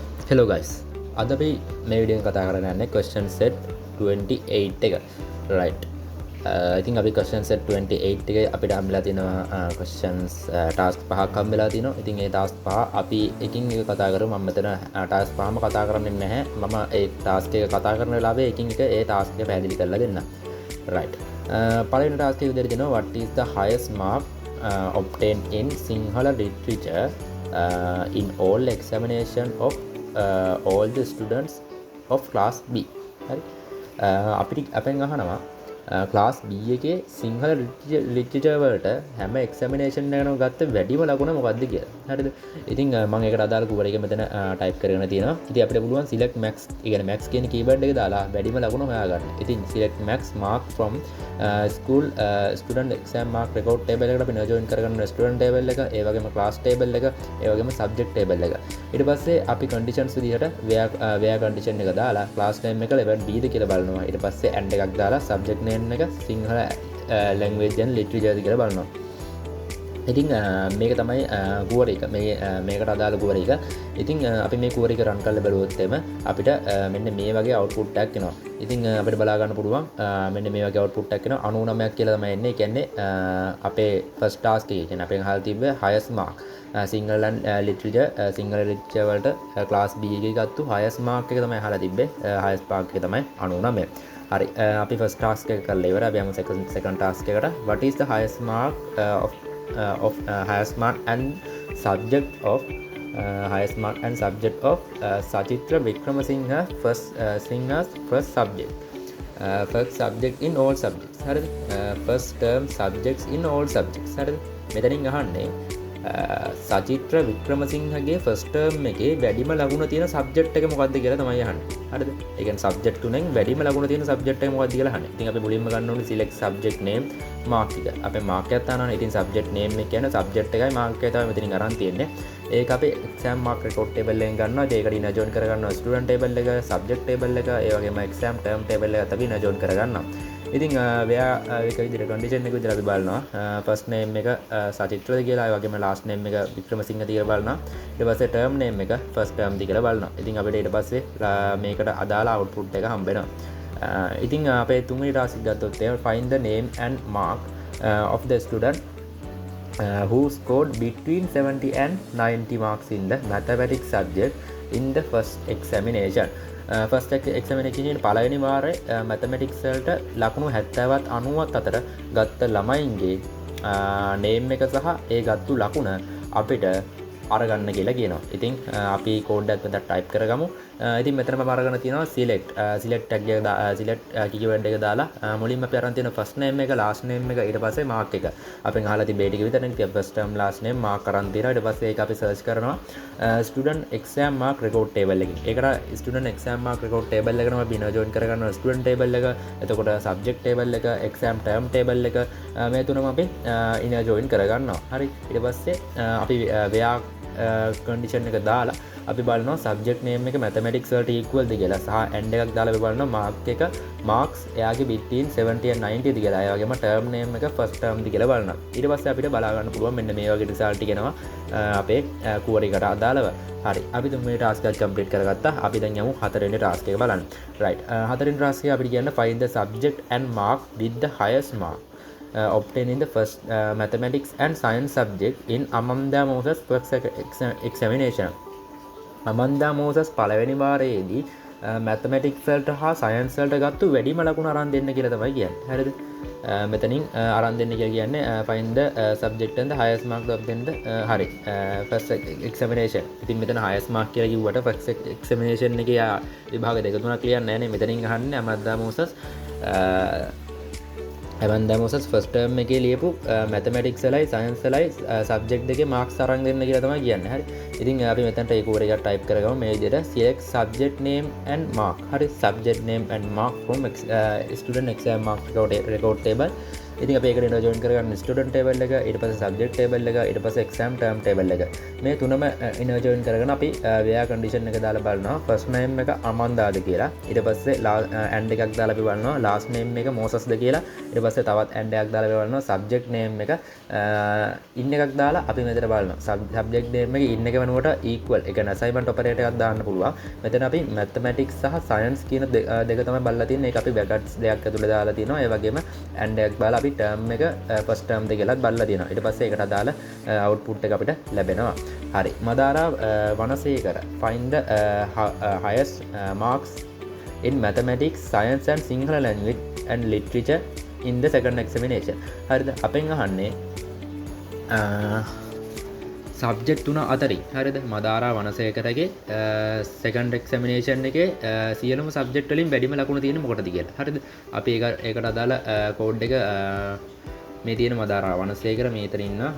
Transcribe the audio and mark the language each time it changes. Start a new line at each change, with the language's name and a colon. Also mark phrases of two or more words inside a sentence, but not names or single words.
Sinhala: Hello guys. අද අපි මේ වීඩියෝෙන් කතා කරන්න යන්නේ
English: question set 28
Sinhala: එක.
English: Right. I think
Sinhala: අපි
English: question set 28
Sinhala: එකේ අපිට හම්බෙලා තියෙනවා
English: questions task
Sinhala: පහක් හම්බෙලා තිනවා. ඉතින් ඒ task පහ අපි එකින් එක කතා කරමු. මම මෙතන task පහම කතා කරන්නේ නැහැ. මම ඒ task එක කතා කරන වෙලාවේ එකින් එක ඒ task එක පැහැදිලි කරලා දෙන්නම්. Right. පළවෙනි task එක විදිහට දෙනවා
English: what is the highest mark obtained in Sinhala literature in all examination of all the students of class B. හරි.
Sinhala: අපිට අපෙන් අහනවා class B එකේ සිංහල ලිටරචර් වලට හැම එක්සැමිනේෂන් එකකම ගත්ත වැඩිම ලකුණ මොකක්ද කියලා. හරිද? ඉතින් මම ඒකට අදාළ කුවර එක මෙතන ටයිප් කරගෙන තියෙනවා. ඉතින් අපිට පුළුවන්
English: select max,
Sinhala: ඒ කියන්නේ max කියන කීවර්ඩ් එක දාලා වැඩිම ලකුණ හොයාගන්න.
English: ඉතින් select max mark from school student exam mark record table
Sinhala: එකට අපි join කරගන්න
English: student table
Sinhala: එක, ඒ වගේම
English: class table
Sinhala: එක, ඒ වගේම
English: subject table එක.
Sinhala: ඊට පස්සේ අපි conditions විදිහට
English: where condition
Sinhala: එක දාලා
English: class name
Sinhala: එක
English: level B
Sinhala: ද කියලා බලනවා. ඊට පස්සේ and එකක් දාලා
English: subject name
Sinhala: එක සිංහල
English: language and literature
Sinhala: කියලා බලනවා. ඉතින් මේක තමයි කුවර එක. මේකට අදාළ කුවර එක. ඉතින් අපි මේ කුවර එක run කරලා බලුවොත් එම අපිට මෙන්න මේ වගේ output එකක් එනවා. ඉතින් අපිට බලා ගන්න පුළුවන් මෙන්න මේ වගේ output එකක් එනවා. 99ක් කියලා තමයි එන්නේ. ඒ කියන්නේ අපේ
English: first task
Sinhala: එකේ කියන්නේ අපෙන් අහලා තිබ්බ
English: highest mark
Sinhala: සිංහල literature වලට class B එකේ ගත්තු
English: highest mark
Sinhala: එක තමයි අහලා තිබ්බේ.
English: highest mark
Sinhala: එක තමයි 99. හරි. අපි
English: first task
Sinhala: එක කරලා ඉවරයි. අපි යමු second task එකට.
English: What is the highest mark of highest mark and subject of highest mark and subject of Sachitra Wickramasinghe first subject. First subject in all subjects.
Sinhala: හරිද?
English: first term subjects in all subjects.
Sinhala: හරිද? මෙතනින් අහන්නේ සචිත්‍ර වික්‍රමසිංහගේ
English: first term
Sinhala: එකේ වැඩිම ලකුණ තියෙන සබ්ජෙක්ට් එක මොකක්ද කියලා තමයි අහන්නේ. හරිද? ඒ කියන්නේ සබ්ජෙක්ට් තුනෙන් වැඩිම ලකුණ තියෙන සබ්ජෙක්ට් එක මොකක්ද කියලා අහන්නේ. ඉතින් අපි මුලින්ම ගන්න ඕනේ
English: select subject name mark
Sinhala: එක. අපේ mark එකක් තානවනේ. ඉතින්
English: subject name
Sinhala: එක කියන්නේ subject එකයි mark එකයි තමයි මෙතනින් අරන් තියෙන්නේ. ඒක අපේ
English: exam mark record table
Sinhala: එකෙන් ගන්නවා. ඒකට ඉන join කර ගන්නවා
English: student table
Sinhala: එක,
English: subject table
Sinhala: එක, ඒ වගේම
English: exam term table
Sinhala: එකත් අපි ඉන join කර ගන්නවා. ඉතින් එක විදිහට condition එක විදිහට අපි බලනවා
English: first name
Sinhala: එක සචිත්‍රද කියලා, ඒ වගේම
English: last name
Sinhala: එක වික්‍රමසිංහ කියලා බලනවා. ඊට පස්සේ
English: term name
Sinhala: එක
English: first term
Sinhala: ද කියලා බලනවා. ඉතින් අපිට ඊට පස්සේ මේකට අදාළ output එක හම්බ වෙනවා. ඉතින් අපේ තුන්වෙනි task එක ගත්තොත්
English: find the name and mark of the student who scored between 70 and 90 marks in the mathematics subject in the first examination. first examination
Sinhala: පළවෙනි වාරේ මැතමැටික්ස් වලට ලකුණු 70ත් 90ත් අතර ගත්ත ළමයින්ගේ නේම් එක සහ ඒ ගත්තු ලකුණ අපිට අරගන්න කියලා කියනවා. ඉතින් අපි කෝඩ් එකක් මෙතන ටයිප් කරගමු. ඉතින් මෙතන මම අරගෙන තියෙනවා
English: select tag
Sinhala: එක
English: select keyword
Sinhala: එක දාලා මුලින්ම අපි අරන් තියෙන
English: first name
Sinhala: එක
English: last name
Sinhala: එක ඊට පස්සේ mark එක. අපෙන් අහලා තිබේ ටික විතරනේ. ඉතින්
English: first term last name mark
Sinhala: අරන් තියෙනවා. ඊට පස්සේ ඒක අපි search කරනවා
English: student exam mark record table
Sinhala: එකකින්. ඒකට
English: student exam mark record table
Sinhala: එකනම අපි join කරගන්නවා
English: student table
Sinhala: එක. එතකොට
English: subject table
Sinhala: එක,
English: exam term table
Sinhala: එක මේ තුනම අපි ඉන join කරගන්නවා. හරි. ඊට පස්සේ අපි
English: where condition
Sinhala: එක දාලා අපි බලනවා
English: subject name
Sinhala: එක mathematics වලට equal ද කියලා සහ and එකක් දාලා අපි බලනවා mark එක marks එයාගේ
English: between 70 and 90
Sinhala: ද කියලා. ඒ වගේම
English: term name
Sinhala: එක
English: first term
Sinhala: ද කියලා බලනවා. ඊට පස්සේ අපිට බලා ගන්න පුළුවන් මෙන්න මේ වගේ result ටික එනවා අපේ කුවර එකට අදාළව. හරි. අපි තුන්වෙනි task එක complete කරගත්තා. අපි දැන් යමු හතරවෙනි task එක බලන්න. right. හතරවෙනි task එක අපිට කියන්න
English: find the subject and mark with the highest mark obtained in the first mathematics and science subject in Amanda Moses first examination.
Sinhala: Amanda Moses පළවෙනි වාරයේදී mathematics වලට හා science වලට ගත්තු වැඩිම ලකුණු අරන් දෙන්න කියලා තමයි කියන්නේ. හරිද? මෙතනින් අරන් දෙන්න කියලා කියන්නේ
English: find the subject and the highest mark obtained හරි first examination.
Sinhala: ඉතින් මෙතන
English: highest mark
Sinhala: කියලා කිව්වට
English: first examination
Sinhala: එකේ විභාග දෙක තුනක් ලියන්නේ නැහැ නේ. මෙතනින් අහන්නේ Amanda Moses Amanda Moses
English: first term
Sinhala: එකේ ලියපු mathematics වලයි science වලයි subject දෙකේ marks අරන් දෙන්න කියලා තමයි කියන්නේ. හරි. ඉතින් අපි මෙතනට ඒ කුවර එක type කරගමු මේ විදිහට
English: select subject name and mark.
Sinhala: හරි.
English: subject name and mark from student exam mark record table.
Sinhala: ඉතින් අපි ඒකට ඉන්නවා ජොයින් කරගන්න
English: student table
Sinhala: එක, ඊට පස්සේ
English: subject table
Sinhala: එක, ඊට පස්සේ
English: exam term table
Sinhala: එක. මේ තුනම ඉන්නවා ජොයින් කරගෙන අපි
English: where condition
Sinhala: එක දාලා බලනවා
English: first name
Sinhala: එක අමන්දාද කියලා. ඊට පස්සේ and එකක් දාලා අපි බලනවා
English: last name
Sinhala: එක මොසස්ද කියලා. ඊට පස්සේ තවත් and එකක් දාලා අපි බලනවා
English: subject name
Sinhala: එක in එකක් දාලා අපි මෙතන බලනවා
English: subject name
Sinhala: එක in එක වෙනුවට equal. ඒ කියන්නේ
English: assignment operator
Sinhala: එකක් දාන්න පුළුවන්. මෙතන අපි mathematics සහ science කියන දෙක තමයි බලලා තියෙන්නේ. ඒක අපි brackets දෙකක් ඇතුලේ දාලා තියෙනවා. ඒ වගේම and එකක් දාලා අපි term එක
English: first term
Sinhala: දෙක කියලාත් බලලා තියෙනවා. ඊට පස්සේ ඒකට අදාළ output එක අපිට ලැබෙනවා. හරි.
English: මදාරා වනසේකර find the highest marks in mathematics, science and Sinhala language and literature in the second examination.
Sinhala: හරිද? අපෙන් අහන්නේ සබ්ජෙක්ට් තුන අතරින් හරිද? මදාරා වනසේකරගේ
English: second examination
Sinhala: එකේ සියලුම සබ්ජෙක්ට් වලින් වැඩිම ලකුණු තියෙන්නේ මොකටද කියලා. හරිද? අපි ඒකට අදාළ කෝඩ් එක මේ තියෙන මදාරා වනසේකර මේතන ඉන්නවා.